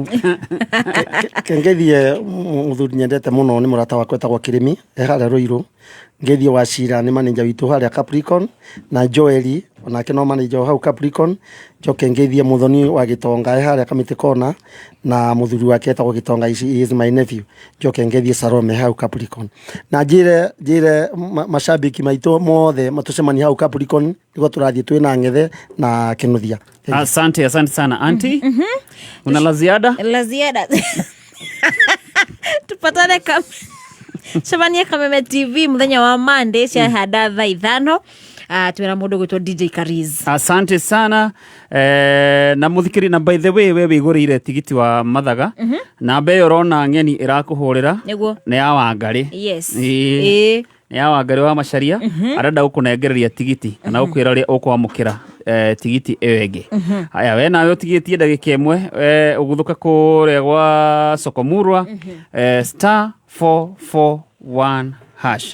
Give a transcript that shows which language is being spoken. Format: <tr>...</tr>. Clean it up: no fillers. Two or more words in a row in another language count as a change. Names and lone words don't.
<ki>Kengeithie mũthuri nyendete mũno nĩ mũrata wakwa etagwo Kĩrĩmi harĩa Rũirũ. Ngeithie Wachira nĩ manager witũ harĩa Capricorn, na Joeli onake no manager hau Capricorn. Njoke ngeithie Muthoni wa Gĩtonga harĩa Kamiti Corner, na mũthuri wake etagwo Gĩtonga,</ki> <en>he is my nephew.</en> <ki>Njoke ngeithie Salome hau Capricorn. Na njire mashabiki maitũ mothe matucemani hau Capricorn, nĩguo tũrathiĩ twĩna ng'ethe na kĩnuthia.</ki> <sw>Asante sana auntie. Una la ziada? La ziada.</sw> <ki>Tupatane Shabania Kameme TV muthenya wa Monday cia hada thaa 5. Twĩra mũndũ gwĩtwo DJ Kariz.</ki> <sw>Asante sana.</sw> <ki>Na mũthikĩri, na</ki> <en>by the way</en> <ki>we wĩgũrĩire tigiti wa mathaga, na mbe ũrona ng'eni ĩrakũhũrĩra nĩ ya Wangari.</ki> <en>Yes.</en> <ki>Nĩ ya Wangari wa Macharia, arenda gũkũnengereria tigiti kana gũkwĩra ũrĩa ũkwamũkĩra tigiti ĩyo ĩngĩ. Haya, we nawe ũtigĩtie ndagĩka ĩmwe ũguthũka kũrĩa gwa Soko Murwa star 441 hash.</ki>